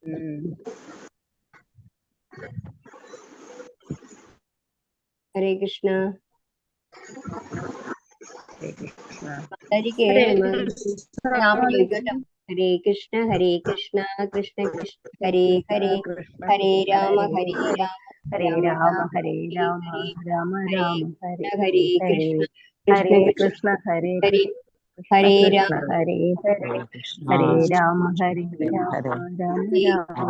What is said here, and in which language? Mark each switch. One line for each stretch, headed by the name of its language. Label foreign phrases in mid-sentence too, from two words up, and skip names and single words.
Sanskrit: ഹരേ കൃഷ്ണ. ഹരേ കൃഷ്ണ.
Malayalam: മാതാജിക്ക് നാമം ചോദിക്കട്ടോ.
Sanskrit: ഹരേ കൃഷ്ണ കൃഷ്ണ കൃഷ്ണ ഹരേ ഹരേ, കൃഷ്ണ ഹരേ കൃഷ്ണ രാമ ഹരേ ഹരേ ഹരേ, രാമ ഹരേ രാമ ഹരേ രാമ ഹരേ, രാമ ഹരേ ഹരേ ഹരേ, കൃഷ്ണ ഹരേ കൃഷ്ണ കൃഷ്ണ ഹരേ ഹരേ കൃഷ്ണ ഹരേ കൃഷ്ണ രാമ ഹരേ ഹരേ, ഹരേ രാമ ഹരേ രാമ രാമ രാമ